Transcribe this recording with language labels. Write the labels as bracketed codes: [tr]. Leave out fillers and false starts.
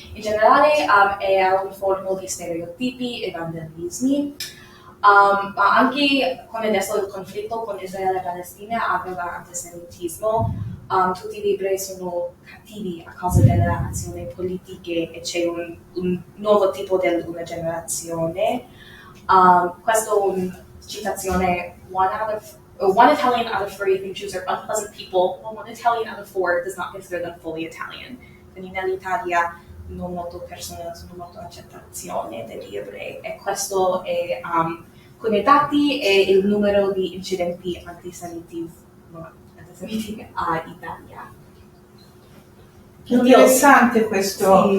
[it] In generale è un forma di stereotipi e vandalismi. Ma anche come adesso il conflitto con Israele e Palestina aveva antisemitismo, tutti i libri sono cattivi a causa delle azioni politiche e c'è un nuovo tipo di una generazione. Questa è una citazione, [en] one Italian out of 3 think Jews are unpleasant people, while one Italian out of 4 does not consider them fully Italian. [it] Quindi nell'Italia non molte persone sono molto accettazione degli ebrei e questo è con i dati e il numero di incidenti antisemiti a Italia. Interessante questo,